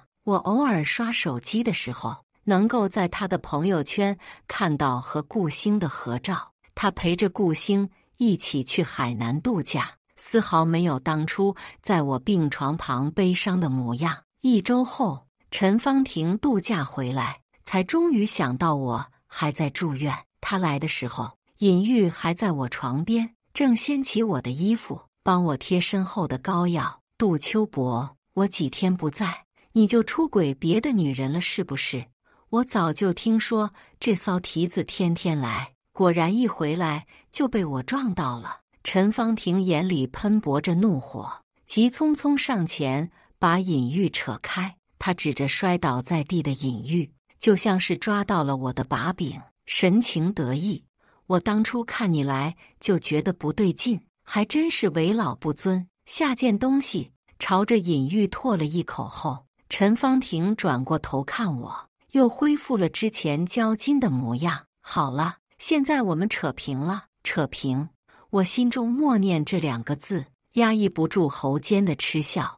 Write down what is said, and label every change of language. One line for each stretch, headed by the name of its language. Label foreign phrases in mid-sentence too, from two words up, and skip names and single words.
Chinese: 我偶爾刷手機的時候，能夠在她的朋友圈看到和顧星的合照，她陪着顧星一起去海南度假，絲毫沒有當初在我病床旁悲傷的模樣。1周後，陳芳婷度假回來，才終於想到我還在住院。她來的時候，尹玉還在我床邊，正掀起我的衣服，幫我貼身後的膏藥。杜秋柏，我幾天不在，你就出軌別的女人了是不是？我早就聽說這騷蹄子天天來，果然一回來就被我撞到了。陳芳婷眼裡噴薄着怒火，急匆匆上前把尹玉扯開。她指着摔倒在地的尹玉，就像是抓到了我的把柄，神情得意。我當初看你來就覺得不對勁，還真是為老不尊，下件東西朝着尹玉唾了一口後，陳芳婷轉過頭看我，又恢復了之前交金的模樣。好了，現在我們扯平了。扯平，我心中默念這兩個字，壓抑不住喉間的嗤笑。